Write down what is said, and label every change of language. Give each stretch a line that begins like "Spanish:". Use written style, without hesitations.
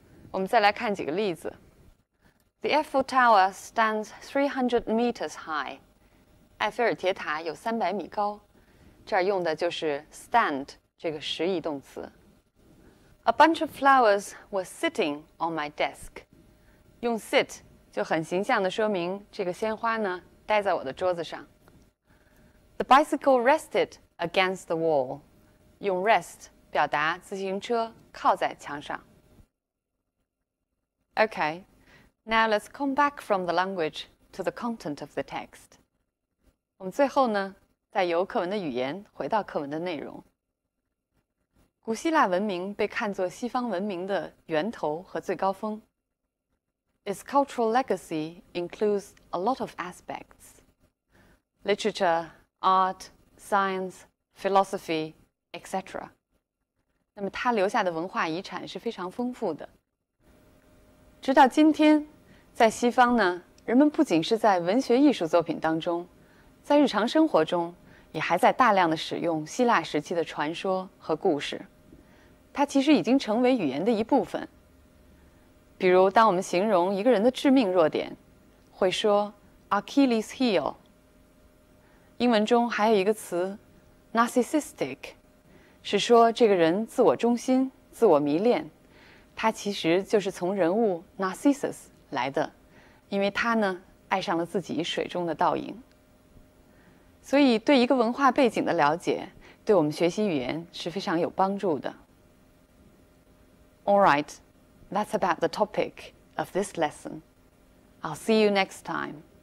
Chinese: 我们再来看几个例子。
English: The Eiffel Tower stands 300 meters high.
Chinese: 埃菲尔铁塔有300米高。这儿用的就是 stand 这个实义动词。
English: A bunch of flowers were sitting on my desk.
Chinese: 用 sit 就很形象地说明这个鲜花呢待在我的桌子上。
English: The bicycle rested against the wall. 用 rest
Chinese: 表达自行车靠在墙上。
English: Okay, now let's come back from the language to the content of the text.
Chinese: 我们最后呢，再由课文的语言回到课文的内容。古希腊文明被看作西方文明的源头和最高峰。
English: Its cultural legacy includes a lot of aspects: literature, art, science, philosophy, etc.
Chinese: 那么它留下的文化遗产是非常丰富的。直到今天，在西方呢，人们不仅是在文学艺术作品当中，在日常生活中也还在大量的使用希腊时期的传说和故事。它其实已经成为语言的一部分。比如，当我们形容一个人的致命弱点，会说 Achilles heel。英文中还有一个词 narcissistic， 是说这个人自我中心、自我迷恋。它其实就是从人物 Narcissus 来的，因为他呢爱上了自己水中的倒影。所以，对一个文化背景的了解，对我们学习语言是非常有帮助的。
English: All right, that's about the topic of this lesson. I'll see you next time.